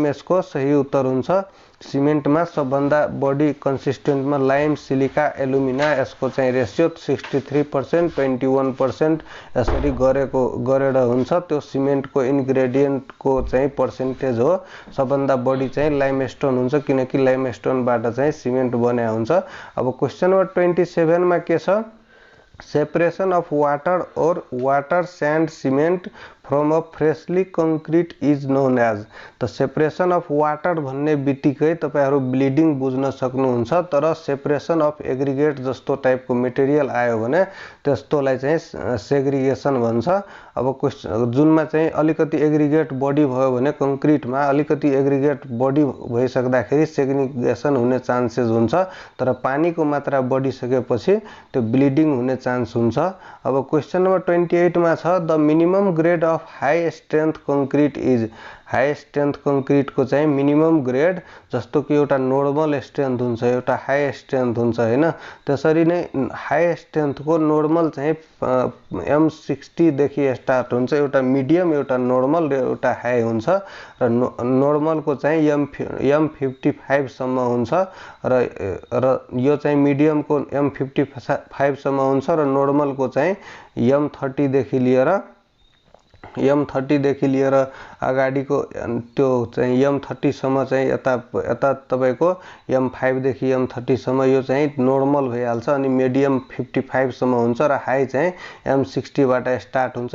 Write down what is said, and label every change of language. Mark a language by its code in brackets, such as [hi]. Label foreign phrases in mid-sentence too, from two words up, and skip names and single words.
[ne] यसको सही उत्तर हुन्छ सिमेन्टमा सबभन्दा बढी कन्सिस्टेन्टमा लाइम, सिलिका, एलुमिना, यसको चाहिँ रेशियो 63%, 21% यसरी गरेर हुन्छ। त्यो सिमेन्टको इन्ग्रेडिएन्टको चाहिँ पर्सेन्टेज हो। सबभन्दा बढी चाहिँ लाइमस्टोन हुन्छ किनकि लाइमस्टोनबाट चाहिँ सिमेन्ट बन्या हुन्छ। अब क्वेश्चन नम्बर 27 मा के छ [en] separation of water and water sand cement from a freshly concrete is known as. [ne] त [en] separation of water [ne] भन्ने बित्तिकै तपाईहरु ब्लिडिङ बुझ्न सक्नुहुन्छ, तर [en] separation of aggregate [ne] जस्तो टाइपको मटेरियल आयो भने त्यस्तोलाई चाहिँ सेग्रिगेसन भन्छ। अब क्वेश्चन जुनमा चाहिँ अलिकति एग्रिगेट बढी भयो भने कंक्रीटमा अलिकति एग्रिगेट बढी भइसक्दाखेरि सेग्रिगेसन हुने चान्सेस हुन्छ, तर पानीको मात्रा बढिसकेपछि त्यो ब्लिडिङ हुने चान्स हुन्छ। अब क्वेश्चन नम्बर 28 मा छ [en] the minimum grade of high strength concrete is. high strength concrete [ne] को चाहिँ [en] minimum grade [ne] जस्तो कि एउटा [en] normal strength [ne] हुन्छ, एउटा [en] high strength [ne] हुन्छ हैन, त्यसरी नै [en] high strength [ne] को नर्मल चाहिँ M60 देखि स्टार्ट हुन्छ। एउटा मिडियम, एउटा नर्मल, एउटा हाई हुन्छ र नर्मल को चाहिँ M55 सम्म हुन्छ र यो चाहिँ मिडियम को M55 सम्म हुन्छ र नर्मल को चाहिँ M30 देखि लिएर अगाडिको त्यो चाहिँ M30 सम्म चाहिँ यता तपाईको M5 देखि M30 सम्म यो चाहिँ नर्मल भइहाल्छ अनि मिडियम 55 सम्म हुन्छ र हाई चाहिँ M60 बाट स्टार्ट हुन्छ।